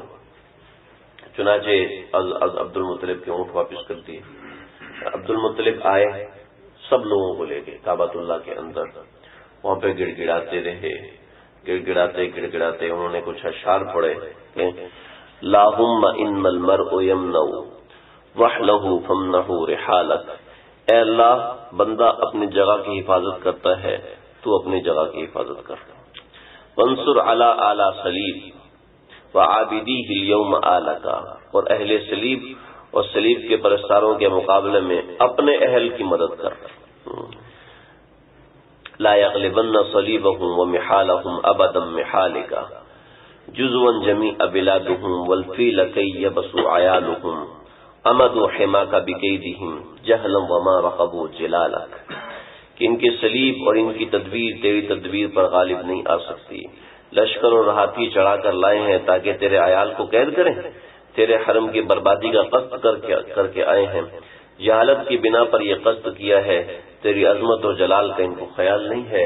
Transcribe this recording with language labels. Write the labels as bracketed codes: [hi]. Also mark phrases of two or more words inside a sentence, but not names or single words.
[ur] چنانچہ عبد المطلب کے اونٹ واپس کر دیے. عبد المطلب آئے سب لوگوں کو لے کے کعبۃ اللہ کے اندر، وہاں پہ گڑ گڑاتے رہے، گڑگڑاتے انہوں نے کچھ اشعار پڑھے کہ [ar] لاہم ان المرء یمنع وحلہ فمنہ رحالک. [ur] اے اللہ، بندہ اپنی جگہ کی حفاظت کرتا ہے، تو اپنی جگہ کی حفاظت کر. [ar] وانصر علی آل صلیب وعابدیہ اليوم آلکا. [ur] اور اہل صلیب اور صلیب کے پرستاروں کے مقابلے میں اپنے اہل کی مدد کر. [ar] لا یغلبن صلیبہم ومحالہم ابدا محالکا جزوا جمیع بلادہم والفیل کی یبسوا عیالہم امدوا حماک بکیدہم جہلا وما رقبوا جلالک. [ur] کہ ان کے صلیب اور ان کی تدبیر تیری تدبیر پر غالب نہیں آ سکتی. لشکر اور ہاتھی چڑھا کر لائے ہیں تاکہ تیرے عیال کو قید کریں، تیرے حرم کی بربادی کا قصد کر کے آئے ہیں. جہالت کی بنا پر یہ قصد کیا ہے، تیری عظمت اور جلال کا ان کو خیال نہیں ہے.